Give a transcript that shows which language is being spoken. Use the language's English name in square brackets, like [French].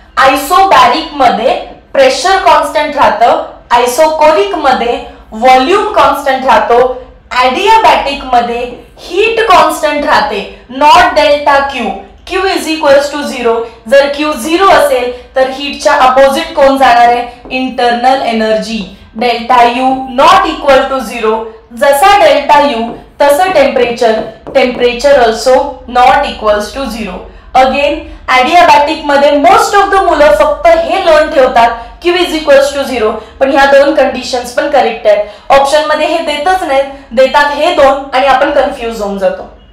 [Marathi] Isobaric मध्ये pressure constant राहतं, isochoric मध्ये व्हॉल्यूम कॉन्स्टंट राहतो, ॲडियाबॅटिक मध्ये हीट कॉन्स्टंट राहते, not delta Q. Q is equals to 0। जर क्यू 0 असेल तर हीटच्या अपोजिट कोण जाणार आहे? [English] Internal energy. Delta U not equal to 0, जसा delta U तसं temperature also not equals to 0. [Marathi] Again adiabatic मध्ये मोस्ट ऑफ द मुलं फक्त हे लर्न ठेवतात Q इज इक्वल्स टू 0, पण ह्या दोन कंडिशन्स पण करेक्ट आहेत. ऑप्शन मध्ये हे देतच नाहीत, देतात हे दोन आणि आपण कन्फ्यूज होऊन जातो.